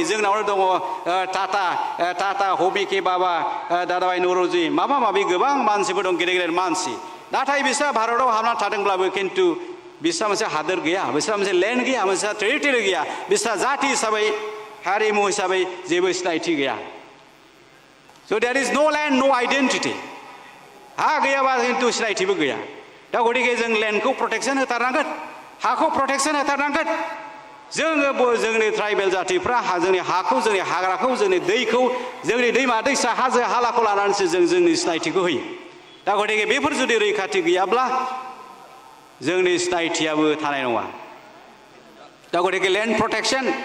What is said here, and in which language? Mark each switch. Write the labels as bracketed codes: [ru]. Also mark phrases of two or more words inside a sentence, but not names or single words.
[brx] जोंनावनो दङ टाटा हबिके बाबा दादाभाई नौरोजि माबा माबि गोबां मानसिफोर दं गेदेर मानसि नाथाय बिसोर भारताव हाबनानै थादोंब्लाबो किन्तु बिसोरहा मोनसे हादोर गैया बिसोरहा मोनसे लैंड गैया मोनसे टेरिटरि गैया बिसोरहा जाति हिसाबै हारिमु हिसाबै जेबो सिनायथि गैया स' [en] there is no land no identity [brx] हा गैयाबा किन्तु सिनायथिबो गैया दा गतिके जों लैंडखौ प्रोटेक्शन होथारनांगोन हाखौ प्रोटेक्शन होथारनांगोन जोंनि ट्राइबेल जातिफ्रा जोंनि हाखौ जोंनि हाग्राखौ जोंनि दैखौ जोंनि दैमा दैसा हाजो हालाखौ लानानैसो जों जोंनि सिनायथिखौ होयो दा गतिके बेफोर जुदि रैखाथि गैयाब्ला जोंनि सिनायथियाबो थानाय नङा दा गतिके [en] land protection